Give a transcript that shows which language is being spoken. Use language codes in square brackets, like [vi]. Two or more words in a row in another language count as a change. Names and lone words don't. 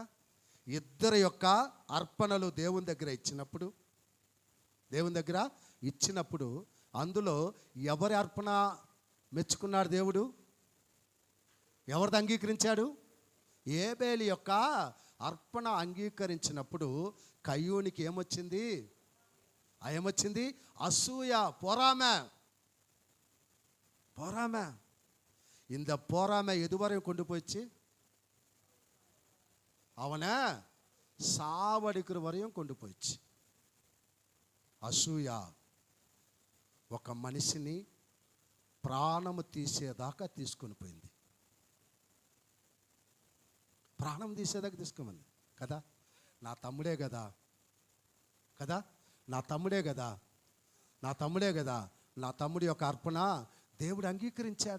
[te] ఇద్దరి యొక్క అర్పణలు దేవుని దగ్గర ఇచ్చినప్పుడు అందులో ఎవరి అర్పణ మెచ్చుకున్నాడు దేవుడు? ఎవరిది అంగీకరించాడు? ఏబేలు యొక్క అర్పణ అంగీకరించినప్పుడు కయ్యూనికి ఏమొచ్చింది? అసూయ, [ta] பொறாமை. இந்த பொறாமை எதுவரையும் கொண்டு போயிடுச்சு? அவனை சாவடிக்கிற வரையும் கொண்டு போயிடுச்சு. [te] అసూయ ఒక మనిషిని ప్రాణము తీసేదాకా తీసుకొని పోయింది. ప్రాణం తీసేదాకా తీసుకోమంది కదా. నా తమ్ముడే కదా, నా తమ్ముడి యొక్క అర్పణ దేవుడు అంగీకరించాడు.